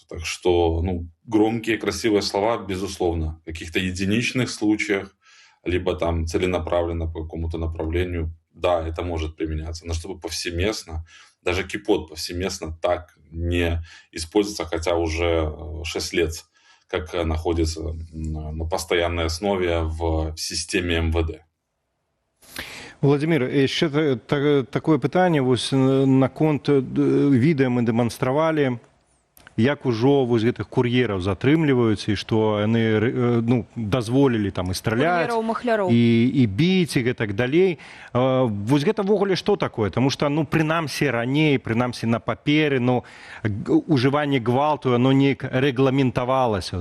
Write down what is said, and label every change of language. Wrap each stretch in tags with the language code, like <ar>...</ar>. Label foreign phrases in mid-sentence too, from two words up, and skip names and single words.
<ru>Так что, ну, громкие, красивые слова, безусловно, в каких-то единичных случаях, либо там целенаправленно по какому-то направлению, да, это может применяться, но чтобы повсеместно, даже кипот повсеместно так не используется, хотя уже 6 лет как находится на постоянной основе в системе МВД.</ru> <be>Владимир,</be> <ru>еще такое</ru> <be>пытанне вось наконт відэа мы дэманстравалі, як ужо вось гэтых кур'ераў затрымліваюць і што яны ну, дазволілі там і страляць, Кур'ераў-махляроў. і біць і гэтак далей. Вось гэта ввогуле што такое? Таму што, ну, прынамсі раней, прынамсі на паперы, ну, ужыванне гвалту, оно неяк рэгламентавалася.</be>